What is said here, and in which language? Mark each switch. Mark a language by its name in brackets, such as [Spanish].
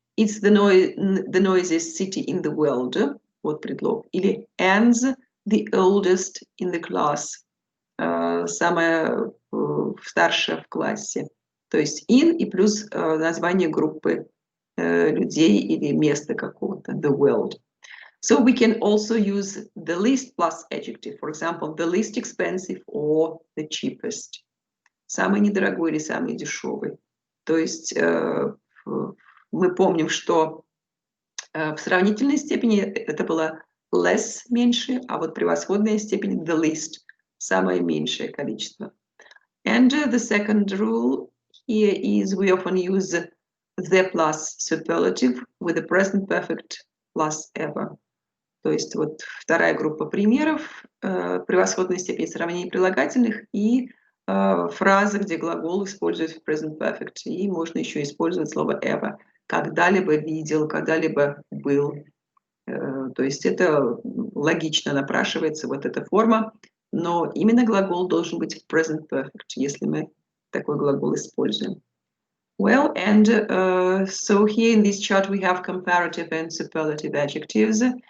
[English] It's the noisiest city in the world, [Russian] вот предлог, [English] или Anne's the oldest in the class, [Russian] самая старшая в классе. То есть in и плюс название группы людей или места какого-то, [English] the world. So we can also use the least plus adjective, for example, the least expensive or the cheapest. [Russian] Самый недорогой или самый дешевый. То есть мы помним, что в сравнительной степени это было less, меньше, а вот превосходная степень the least, самое меньшее количество. [English] And the second rule here is we often use the plus superlative with the present perfect plus ever. [Russian] То есть вот вторая группа примеров превосходной степени сравнения прилагательных и фразы, где глагол используют в present perfect. И можно еще использовать слово ever. Когда-либо видел, когда-либо был. То есть это логично напрашивается, вот эта форма. Но именно глагол должен быть в present perfect, если мы такой глагол используем. [English] Well, and so here in this chart we have comparative and superlative adjectives.